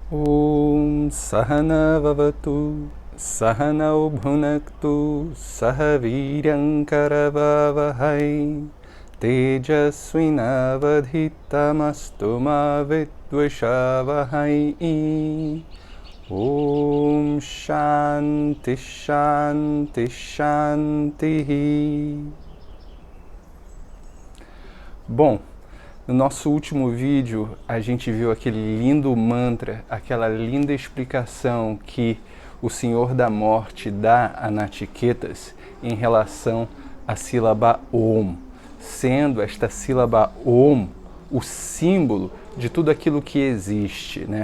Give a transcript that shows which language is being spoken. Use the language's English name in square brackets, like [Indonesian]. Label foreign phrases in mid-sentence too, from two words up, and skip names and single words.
[Sanskrit] Om Sahana Vavatu Sahanau Bhunaktu Sahaviryam Karavavahai Tejasvinavadhitamastu ma vidvishavahai. Om Shanti Shanti Shanti. [Portuguese] Bom, no nosso último vídeo a gente viu aquele lindo mantra, aquela linda explicação que o Senhor da Morte dá a Nachiketas em relação à sílaba Om, sendo esta sílaba Om o símbolo de tudo aquilo que existe, né?